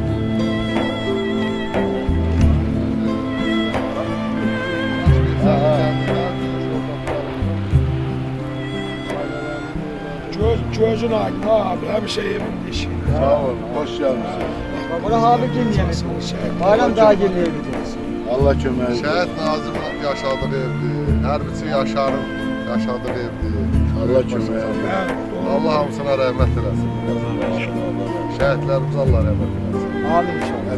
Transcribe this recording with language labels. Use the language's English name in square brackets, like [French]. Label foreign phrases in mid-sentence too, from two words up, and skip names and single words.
[Azerbaijani] Gözün aydın abi, həmişə evində işin. Sağ olun, hoş geldiniz. [Turkish] Bura abi dinleyelim. Bayram daha dinleyelim. [Azerbaijani] Allah kömək. Şəhid Nazım yaşadığı evdir. Hərbiçi Yaşarın yaşadığı evdir. Allah kömək. Allah hamısına rəhmət eləsin. Şəhidlərimizə Allah rəhmət eləsin. Amin inşallah.